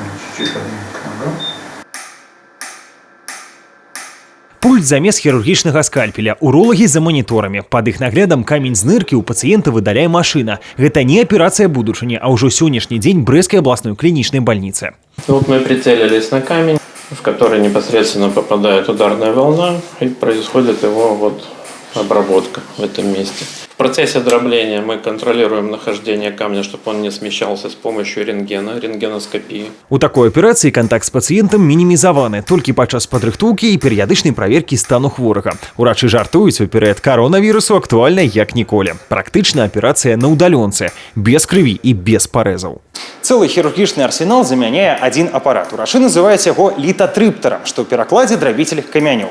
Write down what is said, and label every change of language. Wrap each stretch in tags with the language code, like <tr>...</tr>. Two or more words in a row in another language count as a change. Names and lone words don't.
<ru>Чуть-чуть поднимем.</ru> <be>Пульт замест хірургічнага скальпеля. Уролагі за моніторамі. Пад іх наглядам камень з ныркі ў пацыента выдаляе машына. Гэта не аперацыя будучыні, а ўжо сённяшні дзень Брэсцкай абласной клінічнай бальніцы.</be> <ru>Вот мы прицелились на камень, в который непосредственно попадает ударная волна, и происходит его обработка в этом месте. В процессе дробления мы контролируем нахождение камня, чтобы он не смещался с помощью рентгена, рентгеноскопии.</ru> <be>У такой аперацыі кантакт з пацыентам мінімізаваны толькі падчас падрыхтоўкі і перыядычнай праверкі стану хворага. Урачы жартуюць, у перыяд каронавірусу актуальна як ніколі. Практычна аперацыя на ўдалёнцы, без крыві і без парэзаў. Цэлы хірургічны арсенал замяняе адзін апарат. Урачы называюць яго літатрыптарам, што ў перакладзе драбіцель камянёў.</be>